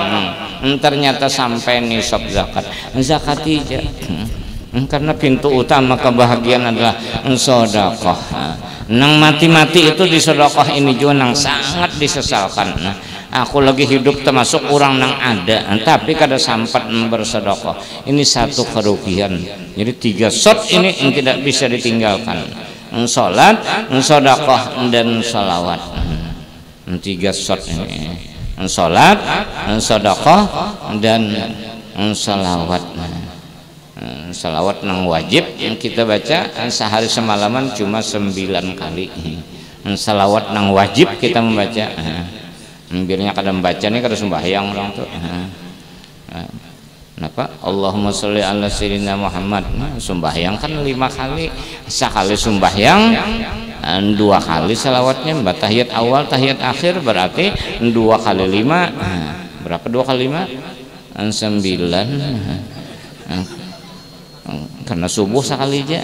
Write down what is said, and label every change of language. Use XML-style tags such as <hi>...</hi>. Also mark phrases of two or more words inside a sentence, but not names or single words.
<id>Ternyata sampai nisab zakat, zakati aja. Karena pintu utama kebahagiaan adalah sedekah.</id> <bjn>Nang mati-mati itu di sedekah ini juga nang sangat disesalkan. Aku lagi hidup termasuk orang nang ada, tapi kada sempat bersedekah.</bjn> <id>Ini satu kerugian. Jadi 3 shot ini yang tidak bisa ditinggalkan: salat, sedekah, dan sholawat. 3 shot ini: salat, sedekah, dan sholawat. Salawat nang wajib yang kita baca sehari semalaman cuma 9 kali.</id> <bjn>Salawat nang wajib kita membaca, biarnya kadang baca nih kada sembahyang orang tuh.</bjn> <id>Kenapa?</id> <ar>اللهم صل على سيدنا محمد.</ar> <id>Sembahyang kan 5 kali, sekali sembahyang 2 kali salawatnya, tahiyat awal tahiyat akhir, berarti 2 kali 5 berapa? 2 kali 5 9. Karena subuh sekali aja.</id>